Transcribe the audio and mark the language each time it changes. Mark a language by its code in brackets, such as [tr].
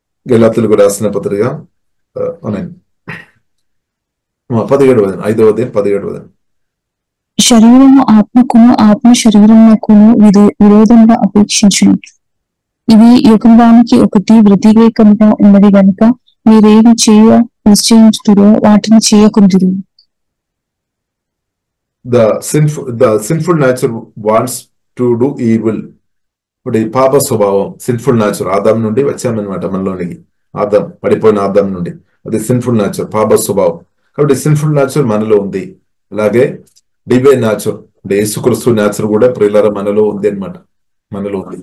[te] గెలాతులకు రాసిన పత్రిక 17వ వచనం, 5వ అధ్యాయం 17వ వచనం. శరీరము ఆత్మకును, ఆత్మ శరీరమునకును విరోధంగా అపేక్షించును. ఇవి యుగంబానికి ఒకటి వ్యతిరేకంగా ఉన్నది గనుక మీరేమి చేయ నిశ్చయించుతురో వాటిని చేయకుందురు. [en] The sinful nature wants to do evil. [te] ఇప్పుడు ఈ పాప స్వభావం సిన్ఫుల్ నేచర్ ఆదాం నుండి వచ్చామన్నమాట. మనలోనికి ఆదాం, పడిపోయిన ఆదాం నుండి అది సిన్ఫుల్ నేచర్, పాప స్వభావం. కాబట్టి సిన్ఫుల్ నేచర్ మనలో ఉంది. అలాగే డివైన్ నేచర్ అంటే యేసుక్రీస్తు నేచర్ కూడా ప్రియులారా మనలో ఉంది అనమాట, మనలో ఉంది.